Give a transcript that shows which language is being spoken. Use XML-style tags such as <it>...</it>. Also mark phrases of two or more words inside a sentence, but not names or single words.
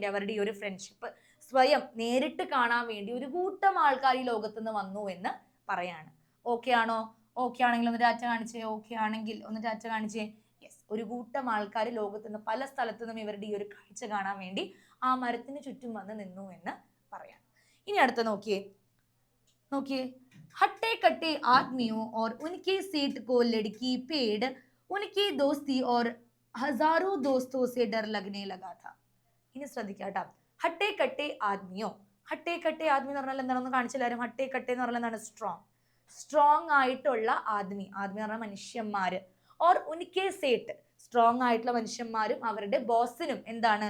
<ml>അവരുടെ ഈ ഒരു ഫ്രണ്ട്ഷിപ്പ് സ്വയം നേരിട്ട് കാണാൻ വേണ്ടി ഒരു കൂട്ടം ആൾക്കാർ ഈ ലോകത്തുനിന്ന് വന്നു എന്ന് പറയാണ്. ഓക്കെ ആണോ? ഓക്കെ ആണെങ്കിൽ ഒന്ന് ടാറ്റ കാണിച്ചേ. ഓക്കെ ആണെങ്കിൽ ഒന്ന് ടാറ്റ കാണിച്ചേ. യെസ്, ഒരു കൂട്ടം ആൾക്കാർ ലോകത്തുനിന്ന് പല സ്ഥലത്തു നിന്നും ഇവരുടെ ഈ ഒരു കാഴ്ച കാണാൻ വേണ്ടി ആ മരത്തിന് ചുറ്റും വന്ന് നിന്നു എന്ന് പറയാം. ഇനി അടുത്ത നോക്കിയേ, നോക്കിയേ,</ml> <hi>हट्टे कट्टे आदमियों और उनके सेठ को लड़की पेड़ उनकी दोस्ती और हजारों दोस्तों से डर लगने लगा था.</hi> <ml>ഇനി ശ്രദ്ധിക്കാട്ടോ,</ml> <hi>हट्टे कट्टे आदमियों. हट्टे कट्टे आदमी</hi> <ml>എന്ന് പറഞ്ഞാൽ എന്താണെന്ന് കാണിച്ചില്ലാരും.</ml> <hi>हट्टे कट्टे</hi> <ml>എന്ന് പറഞ്ഞാൽ എന്താണ്? സ്ട്രോങ്. സ്ട്രോങ് ആയിട്ടുള്ള ആദ്മി. ആദ്മി എന്ന് പറഞ്ഞാൽ മനുഷ്യന്മാര്.</ml> <hi>और उनके सेठ,</hi> <ml>സ്ട്രോങ് ആയിട്ടുള്ള മനുഷ്യന്മാരും അവരുടെ ബോസിനും എന്താണ്?</ml>